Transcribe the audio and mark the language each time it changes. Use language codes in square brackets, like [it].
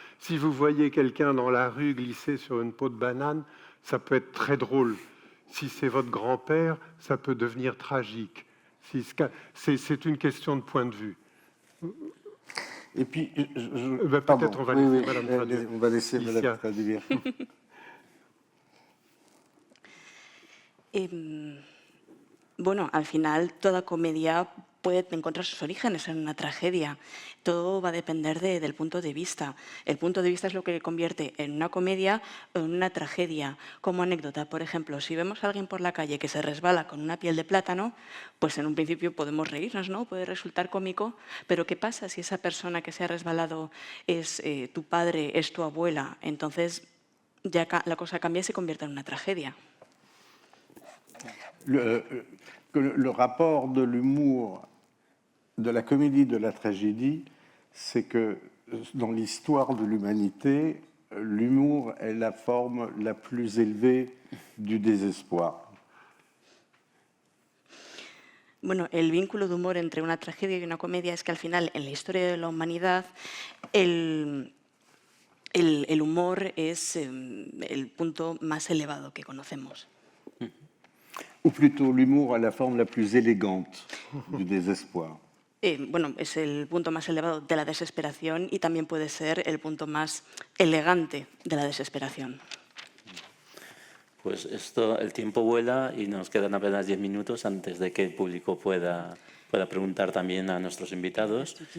[fr] Si vous voyez quelqu'un dans la rue glisser sur une peau de banane, ça peut être très drôle. Si c'est votre grand-père, ça peut devenir tragique. C'est une question de point de vue. Et puis, peut-être on va laisser Madame traduire. On va laisser Madame traduire. [es] Bueno, al final toda comedia puede encontrar sus orígenes en una tragedia. Todo va a depender del punto de vista. El punto de vista es lo que convierte en una comedia o en una tragedia. Como anécdota, por ejemplo, si vemos a alguien por la calle que se resbala con una piel de plátano, pues en un principio podemos reírnos, ¿no? Puede resultar cómico, pero ¿qué pasa si esa persona que se ha resbalado es tu padre, es tu abuela? Entonces ya la cosa cambia y se convierte en una tragedia. [fr] Le rapport de l'humour, de la comédie, de la tragédie, c'est que dans l'histoire de l'humanité, l'humour est la forme la plus élevée du désespoir. [es] Bueno, el vínculo de humor entre una tragedia y una comedia es que al final, en la historia de la humanidad, el humor es el punto más elevado que conocemos. [fr] Ou plutôt, l'humour a la forme la plus élégante du désespoir. [es] Bueno, es el punto más elevado de la desesperación y también puede ser el punto más elegante de la desesperación. Pues el tiempo vuela y nos quedan apenas 10 minutos antes de que el público pueda preguntar también a nuestros invitados.